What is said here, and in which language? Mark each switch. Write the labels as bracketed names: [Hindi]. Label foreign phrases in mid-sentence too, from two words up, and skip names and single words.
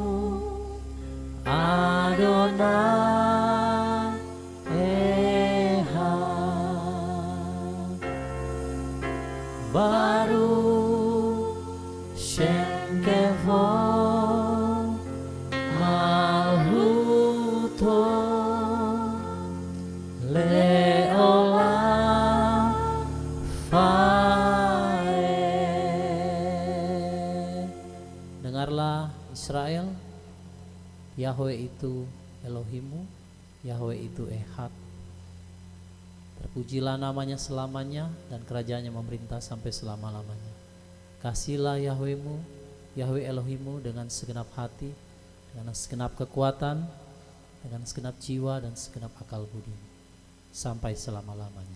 [Hebrew] אדני אחד ברוך שם כבוד מלכותו לעולם ועד. [Indonesian] Dengarlah Israel, Yahweh itu Elohimu, Yahweh itu Echad. Terpujilah namanya selamanya dan kerajaannya memerintah sampai selama-lamanya. Kasihlah Yahwehmu, Yahweh Elohimu dengan segenap hati, dengan segenap kekuatan, dengan segenap jiwa dan segenap akal budi sampai selama-lamanya.